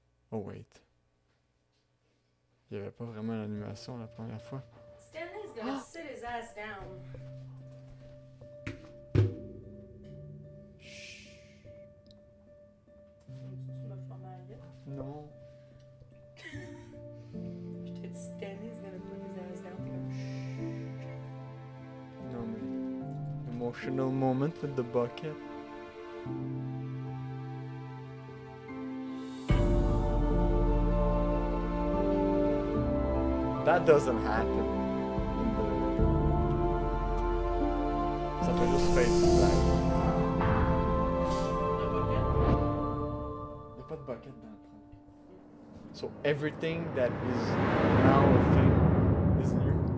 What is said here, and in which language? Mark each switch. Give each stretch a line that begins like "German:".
English: Oh wait.
French: Il y avait pas vraiment l'animation la première fois.
English: Stanley's gonna sit his ass down.
French: Chut. Tu m'as fait mal là. Non. Je t'ai dit
English: Stanley's gonna put his ass down.
French: T'es comme Non mais.
English: Emotional moment with the bucket. That doesn't happen.
French: Ça peut
English: just face black.
French: Il n'y a pas de bucket dans le trunk.
English: So everything that is now a thing is new.